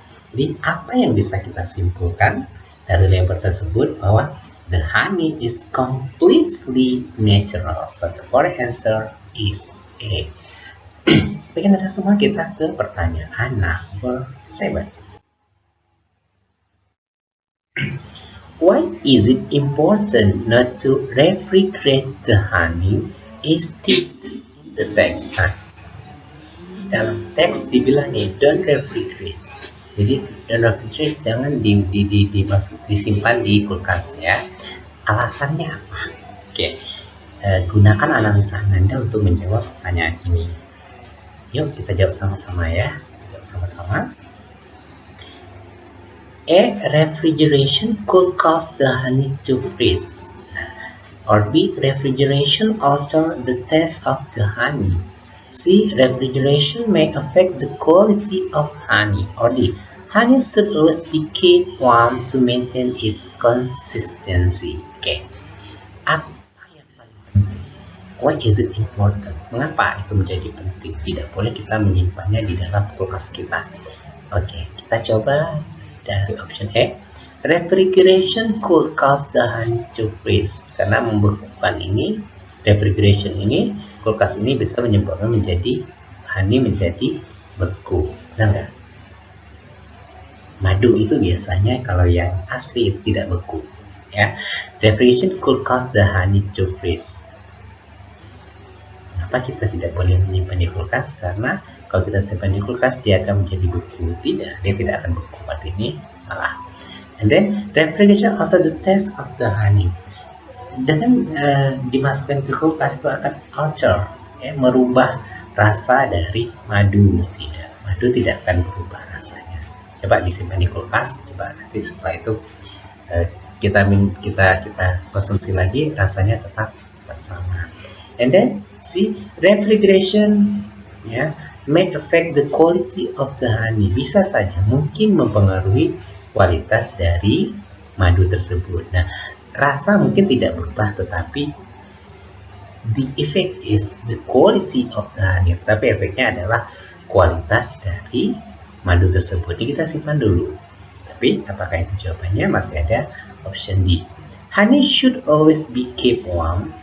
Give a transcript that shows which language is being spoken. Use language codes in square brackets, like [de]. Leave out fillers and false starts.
[id] Jadi apa yang bisa kita simpulkan dari label tersebut bahwa the honey is completely natural. [en] So the correct answer is A. Baik, ada semua, kita ke pertanyaan number 7. Why is it important not to refrigerate the honey? Is it in the text? Nah, dalam teks dibilang nih, don't refrigerate. [id] Jadi don't refrigerate, jangan disimpan di kulkas ya. Alasannya apa? Oke, gunakan analisa Anda untuk menjawab pertanyaan ini. Yuk kita jawab sama-sama ya. Jawab sama-sama. [en] A, refrigeration could cause the honey to freeze. Or B, refrigeration alter the taste of the honey. C, refrigeration may affect the quality of honey. Or D, honey should always be kept warm to maintain its consistency. [id] Oke. Apa yang paling penting? Why is it important? Mengapa itu menjadi penting? Tidak boleh kita menyimpannya di dalam kulkas kita. Oke, kita coba dari option A. [en] Refrigeration could cause the honey to freeze. [id] Karena membekukan ini, refrigeration ini, kulkas ini bisa menyebabkan honey menjadi beku. Benar nggak? Madu itu biasanya kalau yang asli itu tidak beku. [en] Ya, refrigeration could cause the honey to freeze. [id] Kenapa kita tidak boleh menyimpan di kulkas? Karena kalau kita simpan di kulkas dia akan menjadi beku. Tidak, dia tidak akan beku. [en] Berarti ini salah. And then refrigeration alter the taste of the honey. [id] Dengan dimasukkan ke kulkas itu akan alter, ya, merubah rasa dari madu. Tidak, madu tidak akan berubah rasanya. Coba disimpan di kulkas, coba nanti setelah itu kita konsumsi lagi, rasanya tetap sama. [en] And then see, refrigeration ya may affect the quality of the honey. [id] Bisa saja mungkin mempengaruhi kualitas dari madu tersebut. [en] Nah, rasa mungkin tidak berubah, tetapi the effect is the quality of the honey. [id] Tapi efeknya adalah kualitas dari madu tersebut. Ini kita simpan dulu. Tapi apakah itu jawabannya? Masih ada option D. [en] Honey should always be kept warm.